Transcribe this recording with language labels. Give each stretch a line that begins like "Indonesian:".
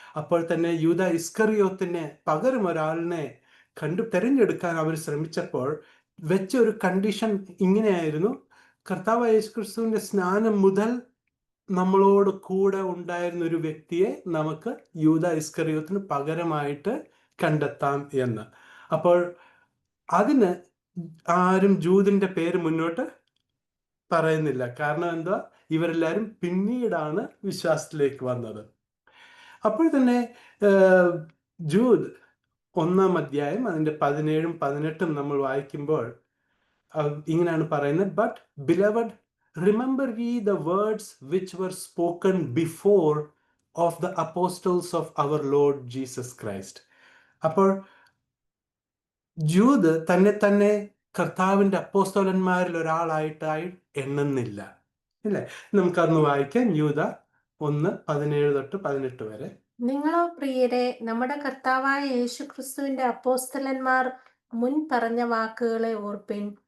Malayalam: അപ്പോൾ തന്നെ യൂദ ഇസ്കറിയോത്തിന് പകരം ഒരാളിനെ തിരഞ്ഞെടുക്കാൻ അവർ ശ്രമിച്ചപ്പോൾ വെച്ച ഒരു കണ്ടീഷൻ ഇങ്ങനെയായിരുന്നു: കർത്താവ് യേശുക്രിസ്തുവിന്റെ സ്നാനം മുതൽ നമ്മളോട് കൂടെ ഉണ്ടായിരുന്ന ഒരു വ്യക്തിയെ നമുക്ക് യൂദ ഇസ്കറിയോത്തിന് പകരമായിട്ട് കണ്ടെത്താം എന്ന്. അപ്പോൾ അതിന് ആരും ജൂദിന്റെ പേര് മുന്നോട്ട് പറയുന്നില്ല. കാരണം എന്താ? ഇവരെല്ലാവരും പിന്നീടാണ് വിശ്വാസത്തിലേക്ക് വന്നത്. അപ്പോൾ തന്നെ ജൂദ് 1 അധ്യായം അതിന്റെ 17 18 നമ്മൾ വായിക്കുമ്പോൾ ഇങ്ങനെയാണ് പറയുന്നത്:
English: But beloved, remember ye the words which were spoken before of the apostles of our Lord Jesus Christ.
Malayalam: അപ്പോൾ ജൂദ് തന്നെ കർത്താവിന്റെ അപ്പോസ്തലന്മാരിൽ ഒരാളായിട്ടായി എണ്ണുന്നില്ല, ഇല്ലേ? നമുക്കന്ന് വായിക്കാം. യൂദ 1:17-18 വരെ. നിങ്ങളോ പ്രിയരെ, നമ്മുടെ കർത്താവായ യേശുക്രിസ്തുവിന്റെ അപ്പോസ്തലന്മാർ മുൻ പറഞ്ഞ വാക്കുകളെ ഓർപ്പിൻ.